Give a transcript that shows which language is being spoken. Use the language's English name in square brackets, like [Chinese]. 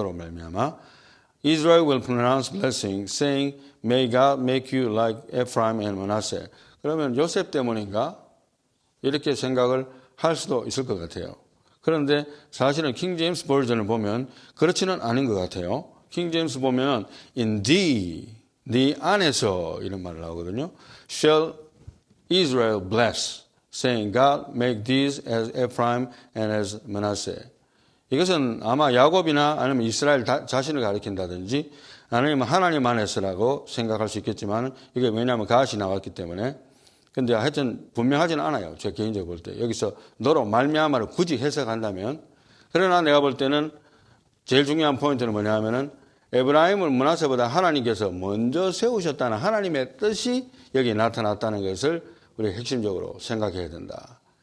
[Korean] 너로 말미암아 [English] Israel will pronounce blessing saying may God make you like Ephraim and Manasseh. [Korean] 그러면 요셉 때문인가? 이렇게 생각을 할 수도 있을 것 같아요. 그런데 사실은 킹 제임스 버전을 보면 그렇지는 않은 것 같아요. 킹 제임스 보면 [English] in thee, [Korean] 네 안에서 이런 말을 나오거든요. [English] shall Israel bless, saying God make these as Ephraim and as Manasseh. [Korean] 이것은 아마 야곱이나 아니면 이스라엘 자신을 가리킨다든지 아니면 하나님 안에서라고 생각할 수 있겠지만 이게 왜냐하면 갓이 나왔기 때문에 근데 하여튼 분명하지는 않아요. 제 개인적으로 볼 때. 여기서 너로 말미암아를 굳이 해석한다면 그러나 내가 볼 때는 제일 중요한 포인트는 뭐냐 하면은 에브라임을 므낫세보다 하나님께서 먼저 세우셨다는 하나님의 뜻이 여기 나타났다는 것을 우리가 핵심적으로 생각해야 된다.